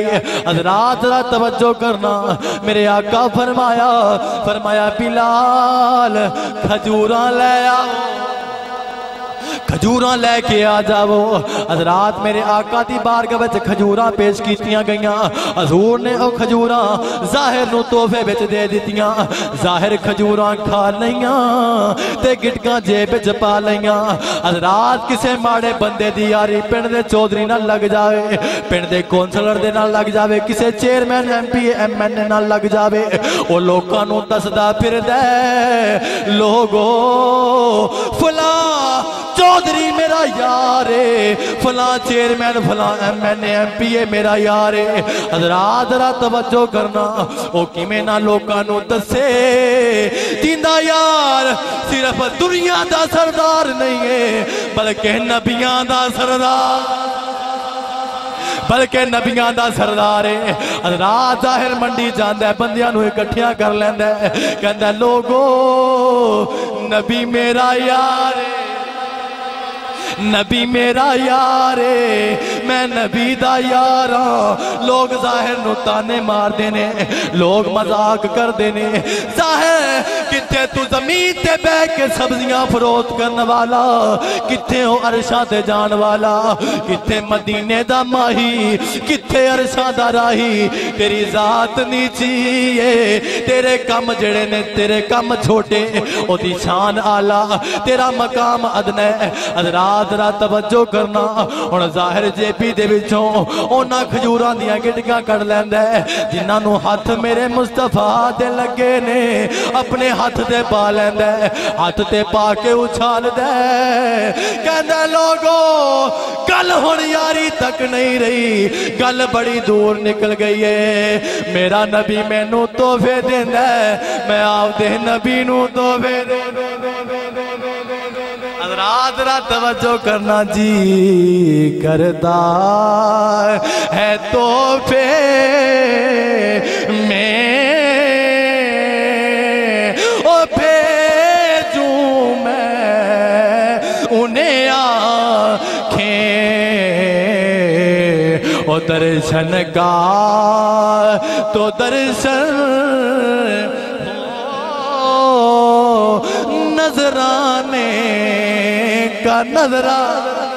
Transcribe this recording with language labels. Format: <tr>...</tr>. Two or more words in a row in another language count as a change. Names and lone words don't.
<pa>حضرات را توجہ کرنا، میرے آقا فرمایا بلال کھجوراں لے آؤ، کھجوراں لے کے آ جاؤ۔ حضرات میرے آقا دی بارگاہ وچ کھجوراں پیش کیتیاں گئیاں، حضور نے او کھجوراں ظاہر نو تحفے وچ دے دتیاں، ظاہر کھجوراں کھا لیاں تے گٹکاں جیب وچ پا لیاں۔ حضرات کسے ماڑے بندے دی یاری پنڈ دے چودھری نال لگ جاوے، پنڈ دے کونسلر دے نال لگ جاوے، کسے چیئرمین ایم پی ایم این اے نال لگ جاوے، او لوکاں نو دسدا پھردا لوگو فلاں چودھری میرا یار ہے، فلاں چیئرمین فلاں ایم این اے ایم پی اے میرا یار ہے۔ حضرات ذرا توجہ کرنا، او کیویں نہ لوکاں نوں دسے جیندا یار صرف دنیا دا سردار نہیں ہے بلکہ نبیاں دا سردار، بلکہ نبیاں دا سردار ہے۔ حضرات ظاہر منڈی جاندا ہے، بندیاں نوں اکٹھیاں کر لیندا ہے، کہندا لوگو نبی میرا یار ہے، نبی میرا یار ہے، میں نبی دا یار ہاں۔ لوگ ظاہر نو تانے مار دینے، لوگ مذاق کر دینے، ظاہر کتھے تو زمین تے بے کے سبزیاں فروخت کرنے والا، کتھے ہو عرشاں تے جان والا، کتھے مدینے دا ماہی، کتھے عرشاں دا راہی، تیری ذات نیچی ہے، تیرے کم جڑے نے تیرے کم چھوٹے، او دی شان آلہ، تیرا مقام ادنے۔ حضرات ذرا توجہ کرنا، اور ظاہر جے پی دے وچوں اونا کھجوراں دیاں گٹکاں کر لیندا ہے جنہاں نوں ہاتھ میرے مصطفیٰ دے لگے نے، اپنے ہاتھ تے پا لیندا ہے، ہاتھ تے پا کے اچھال دے، کہندا لوگو گل ہن یاری تک نہیں رہی، گل بڑی دور نکل گئی ہے، میرا نبی مینوں تحفے دیندا ہے، میں آپ دے نبی نوں تحفے دیندا۔</pa> <ur>حضرات ذرا توجہ کرنا، جی کرتا ہے تحفے میں او بھیجوں میں انہیں آنکھیں، او درشن کا تو درشن نظرانے کا نظرانہ۔</ur>